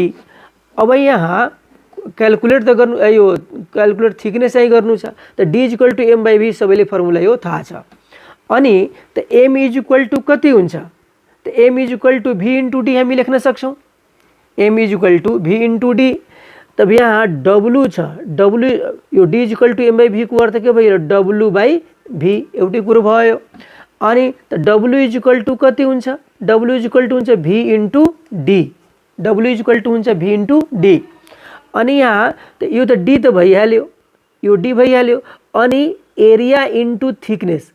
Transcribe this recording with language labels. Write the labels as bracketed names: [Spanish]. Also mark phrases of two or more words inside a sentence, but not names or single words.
[Nepali] अब यहाँ क्यालकुलेट त गर्नु, यो [English] calculate thickness [Nepali] चाहिँ गर्नु छ। त [English] D is equal to M by V [Nepali] सबैले फर्मुला यो थाहा छ। अनि त [English] M is equal to [Nepali] कति हुन्छ, त [English] M is equal to V into D [Nepali] हामी लेख्न सक्छौँ। [English] M is equal to V into D. [Nepali] तब यहाँ डब्लु छ, डब्लु यो [English] D is equal to M by V [Nepali] को अर्थ के भयो, [English] W by V [Nepali] एउटै कुरो भयो। अनि त [English] W is equal to [Nepali] कति हुन्छ, [English] W is equal to [Nepali] हुन्छ [English] V into D. W is equal to [Nepali] हुन्छ [English] V into D. [Nepali] अनि यहाँ त यो त डी त भइहाल्यो, यो डी भइहाल्यो। [English] अनि area into thickness.